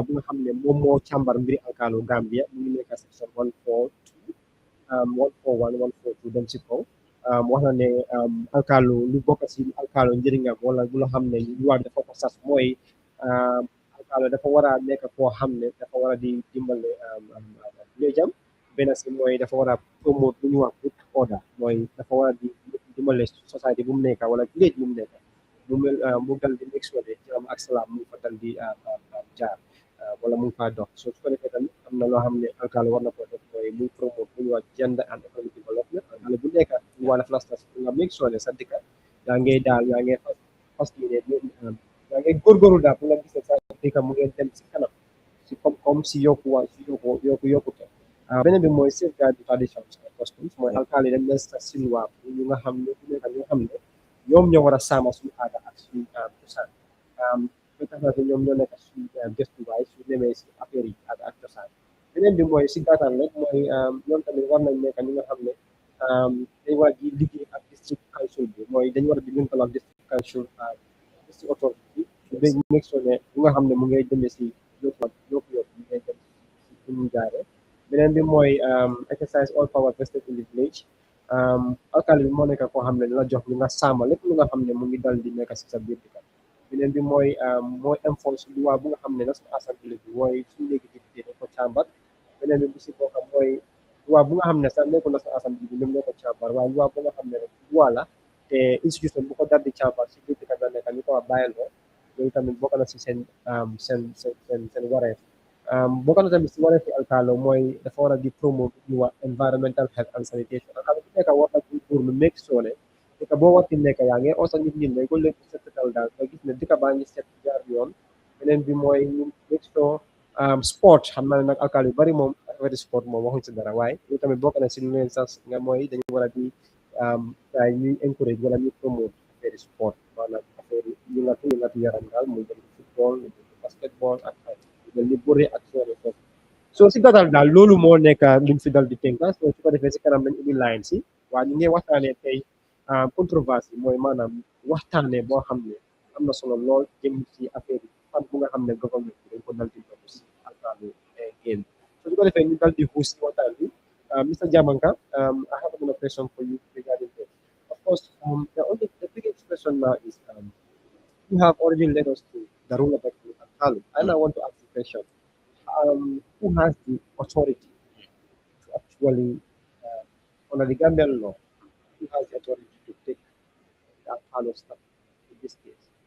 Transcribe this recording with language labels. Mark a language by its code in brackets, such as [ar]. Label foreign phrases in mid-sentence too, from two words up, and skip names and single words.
[wo] bu nga xam ne moom moo càmbar mbiri alkaalo Gambia mu ngi nekk section 142 141 142 dem si kaw wax na ne alkaalo lu bokk si alkaalo njëriñam wala bu la xam ne luwaa bi dafa ko sas mooy alkaalo dafa war a nekk koo xam ne dafa war a di dimbale village-am benn si mooy dafa war a promote lu ñu wax [en] good order [wo] mooy dafa war a di dimbale society bu mu nekk wala village bu mu nekk mu dal di [en] make sure [wo] ne jàmm ak salaam mu fa dal di jaar wala mu ngi faa dox so su ko defee tamit am na loo xam ne alkaalo war na ko def mooy muy promote lu ñuy wax [en] gender and economic development [wo] xale bu nekk ñu wala flastas nga [en] make sure [wo] ne sa dëkk yaa ngee fas yéene yaa ngee góorgóorlu daal pour nga gis ne sa dëkk mu ngeen dem si kanam si comme si yokkuwaay si yokkute beneen bi mooy [en] safeguard the traditions and customs [wo] mooy alkaali dañ leen sa silwaa ñu nga xam ne ñu nekk ñu nga xam ne ñoom ñoo war a sàmm suñu aada ak suñu cosaan ba tax na ñoom ñoo nekk suñu gëstuwaay su demee si affaire yi aada ak cosaan beneen bi mooy si gàttal rek mooy ñoom tamit war nañ nekk ñi nga xam ne dañ war a di liggéey ak [en] district council [wo] bi mooy dañ war a di lëkkaloo ak [en] district council district authority [wo] bi ba [en] make sure [wo] ne bu nga xam ne mu ngay demee si yokku mu ngay dem si fu ñu jaaree beneen bi mooy [en] exercise all power vested in the village [wo] alkali bi moo nekk koo xam ne la jox lu nga sàmm lépp lu nga xam ne mu ngi dal di nekk si sa biir dëkk beneen bi mooy enforce loi bu nga xam ne [en] national assembly [wo] bi mooy suñu léegi député dañ ko càmbar beneen bi bu si boo xam mooy loi bu nga xam ne sax nekkul [en] national assembly [wo] bi ñoom ñoo ko càmbar waaye loi bu nga xam ne rek loi la te institution bu ko dal di càmbar si biir dëkk bi nekk ñu ko wax bàyyiloo loolu tamit bokk na si seen wareef bokk na tamit si wareefi alkaalo mooy dafa war a di promote lu wax [en] environmental health and sanitation [wo] alkaalo bu nekk war na pour lu [en] make sure [wo] ne dëkk boo warti nekk yaa ngi osa nit ñi ne ko lépp setal daal nga gis ne dëkk baa ngi set jaar yoon beneen bi mooy ñu [en] make sure [wo] sport xam naa ne nag alkaalo yu bari moom affaire sport moom waxuñ si dara waaye loolu tamit bokk na si lu leen sax nga mooy dañu war a di ay ñuy encourage wala ñuy promote affaire sport maanaam affaire yëngatu yaram daal muy dem football muy dem basketball ak mel ni bëre ak soore foofu so si gàttal daal loolu moo nekk luñ fi dal di tënka so su ko defee si kanam nañ ubbi line si waa ñu ngi waxtaanee tey controverse mooy maanaam waxtaanee boo xam ne am na solo lool jëm ci affaire yi fan bu nga xam ne government bi dañ ko dal di dox si alkaalu game so su ko defee ñu dal di xuus si waxtaan bi Mr. [en] Jamanka, I have another question for you regarding this. Of course, the biggest question now is you have already led us to the rule of Alkalu. And I want to ask the question who has the authority to actually, under the Gambian law, who has the authority to take the Alkalu stuff in this case?